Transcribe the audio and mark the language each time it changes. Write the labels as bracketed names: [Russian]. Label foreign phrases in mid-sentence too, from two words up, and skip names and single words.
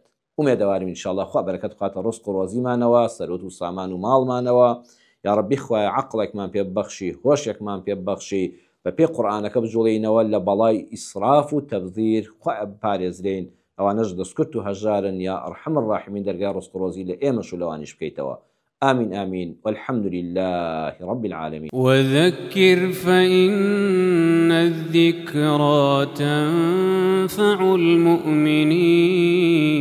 [Central Kurdish] ومێدەوارم ئینشاءڵڵا خوا بەرەکەت بخاتە ڕزق و ڕۆزیمانەوە سەرۆت و سامان و ماڵمانەوە یا ڕەبی خوایە عەقڵێکمان پێ ببەخشی هۆشێکمان پێ ببەخشی بەپێ قورئانەکە بجوڵینەوە لە بەڵای ئیسراف و تەبذیر خوایە بپارێزرێن ئەوانەش دەستکرد و هەژارن [Arabic] یا ئەرحەم الراحمین [Central Kurdish] دەرگای ڕزق و ڕۆزی لە ئێمەش و لەوانیش بکەیتەوە. [Arabic] آمين آمين والحمد لله رب العالمين. وذكر فإن الذكرى تنفع المؤمنين